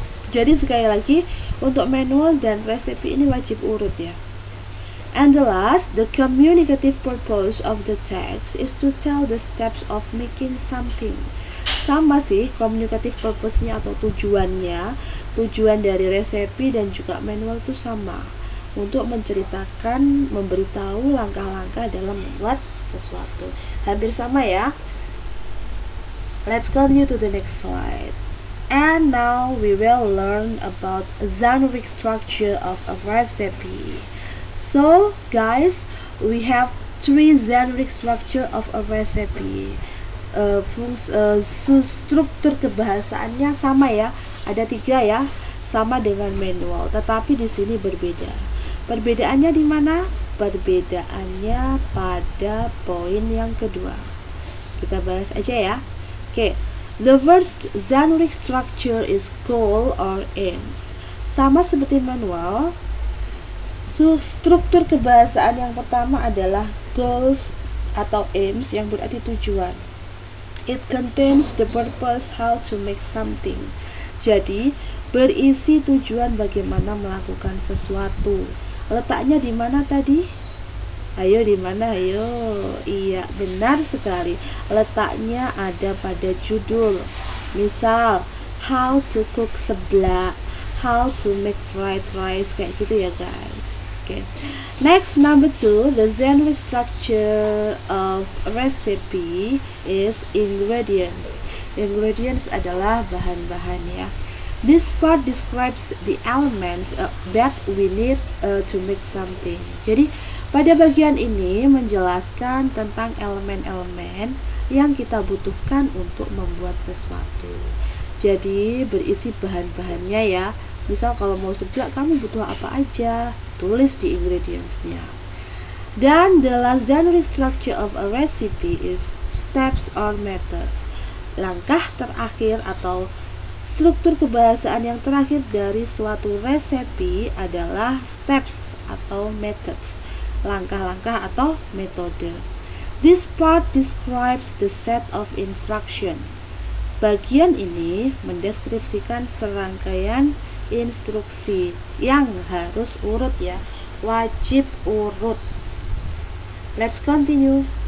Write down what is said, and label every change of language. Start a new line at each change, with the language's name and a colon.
Indonesian: Jadi sekali lagi, untuk manual dan resepi ini wajib urut ya.
English: And the last, the communicative purpose of the text is to tell the steps of making something.
Indonesian: Sama sih, communicative purpose-nya atau tujuannya, tujuan dari resepi dan juga manual itu sama, untuk menceritakan, memberitahu langkah-langkah dalam membuat sesuatu. Hampir sama ya.
English: Let's continue to the next slide. And now we will learn about generic structure of a recipe. So guys, we have 3 generic structure of a recipe.
Indonesian: Struktur kebahasaannya sama ya, ada 3 ya, sama dengan manual, tetapi di sini berbeda. Perbedaannya di mana? Perbedaannya pada poin yang kedua. Kita bahas aja ya.
English: Oke, the first generic structure is goal or aims.
Indonesian: Sama seperti manual. Struktur kebahasaan yang pertama adalah goals atau aims, yang berarti tujuan.
English: It contains the purpose how to make something.
Indonesian: Jadi berisi tujuan bagaimana melakukan sesuatu. Letaknya di mana tadi? Ayo di mana? Ayo. Iya, benar sekali. Letaknya ada pada judul. Misal,
English: how to cook seblak, how to make fried rice,
Indonesian: kayak gitu ya guys.
English: Okay. Next, number 2, the generic structure of recipe is ingredients.
Indonesian: Ingredients adalah bahan-bahan ya.
English: This part describes the elements that we need to make something.
Indonesian: Jadi pada bagian ini menjelaskan tentang elemen-elemen yang kita butuhkan untuk membuat sesuatu. Jadi berisi bahan-bahannya ya. Misal kalau mau seblak kamu butuh apa aja, tulis di ingredients-nya.
English: Dan the last generic structure of a recipe is steps or methods.
Indonesian: Langkah terakhir atau struktur kebahasaan yang terakhir dari suatu resepi adalah steps atau methods, langkah-langkah atau metode.
English: This part describes the set of instruction.
Indonesian: Bagian ini mendeskripsikan serangkaian instruksi yang harus urut ya, wajib urut.
English: Let's continue.